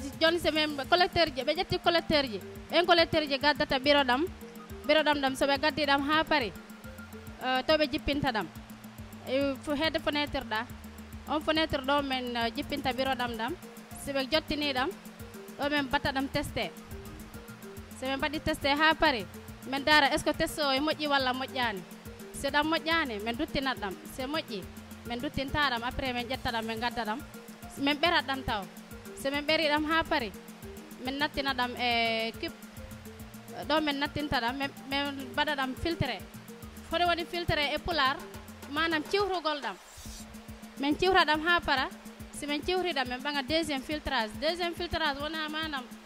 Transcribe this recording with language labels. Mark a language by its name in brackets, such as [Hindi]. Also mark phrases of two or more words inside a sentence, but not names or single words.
[Fula] joni so men collecteur ji ɓe ƴetti collecteur ji ɓen collecteur ji gaddata bureau ɗam ɗam soɓe gaddi ɗam ha paari to ɓe jippinta ɗam hedde fenêtre ɗa on fenêtre ɗo men jippinta bureau ɗam soɓe jottini ɗam ɗo men batta ɗam testé so min mbaɗi testé ha paari min dara [French] est ce que [Fula] test o e moƴƴi walla moƴƴani so ɗam moƴƴani min duttinat ɗam so moƴƴi min duttinta ɗam après min ƴetta ɗam min gadda ɗam min ɓerat ɗam taw so min ɓeri ɗam ha paari min nattina ɗam e cube ɗo min nattinta ɗam min mbaɗa ɗam filtré hoɗo woni filtré e pular manam ciwrugol ɗam min ciwra ɗam ha para si min ciwri ɗam min ɓaga [French] deuxiéme filtrage [Fula] wona manam